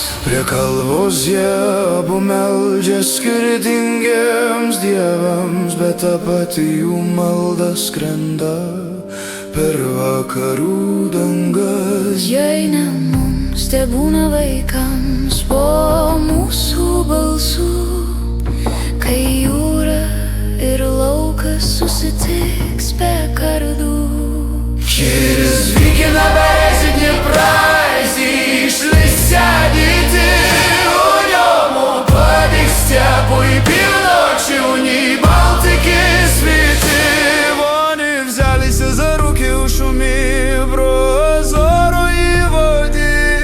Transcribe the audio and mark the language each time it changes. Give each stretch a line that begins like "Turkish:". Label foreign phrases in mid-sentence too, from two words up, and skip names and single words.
Lithuanian: Prie kalvos jie abu meldžia skirtingiems dievams, bet ta pati jų malda skrenda per vakarų dangas. Jei ne mums, te būna vaikams po mūsų balsų, kai jūra ir laukas susitiks be kardų.
Ukrainian: Через веки на березі Дніпра зійшлись діти, у ньому подих степу і півночі, у ній Балтики світи. Вони взялися за руки у шумі прозорої воді.